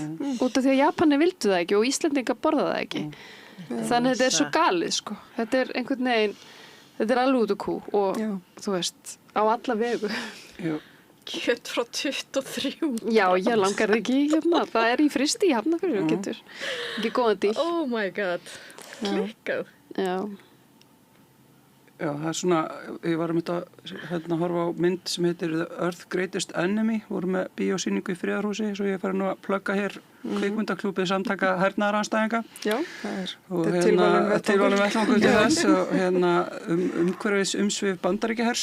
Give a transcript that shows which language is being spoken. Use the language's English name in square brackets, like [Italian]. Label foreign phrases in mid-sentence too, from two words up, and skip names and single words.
[Icelandic] Út af því að Japanir vildu það ekki og Íslendingar borða það ekki. Þannig þetta er svo galið, sko. Þetta er einhvern veginn, þetta er alveg út úr kú og þú veist, á alla vegu. Kjöt frá 23. Já, ég langar það ekki hérna. Það er í frysti í Hafnarfirði og getur ekki góðan díl. [English] Oh my god. [Icelandic] Klikkað. Já. Já, það er svona, ég var að horfa á mynd sem heitir The Earth Greatest Enemy, voru með bíósýningu í Friðarhúsi, svo ég fari nú að plugga hér kvikmyndaklúbið samtaka hernaðaranstæðinga. Já, það er. Og tilvalin vettvangur til þess og umhverfis umsvif Bandaríkjahers.